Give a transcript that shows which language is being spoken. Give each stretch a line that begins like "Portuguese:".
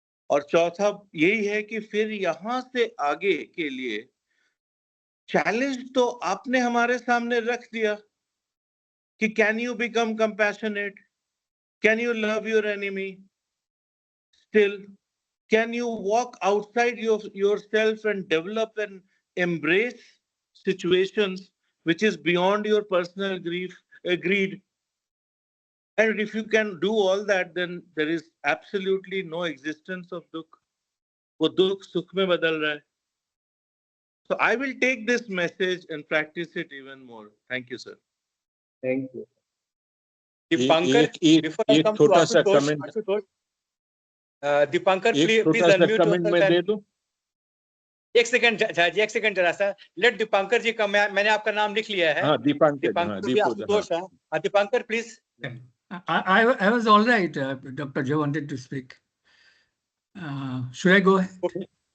Hindi: और चौथा यही है कि फिर यहां से आगे के लिए चैलेंज तो आपने हमारे सामने रख दिया कि
English: Can you become compassionate, can you love your enemy still, can you walk outside yourself and develop and embrace situations which is beyond your personal greed. And if you can do all that, then there is absolutely no existence of dukh.
Hindi: वो दुख सुख में बदल रहा है।
English: So I will take this message and practice it even more. Thank you, sir. Thank you. Dipankar, before I come to Ashutosh, Dipankar, please unmute yourself.
Hindi: एक second जरा सा, लेट दीपांकर जी का, मैंने आपका नाम लिख लिया है। Dipankar, Dipankar please.
English: I was all right. Dr. Joe wanted to speak. Should I go ahead?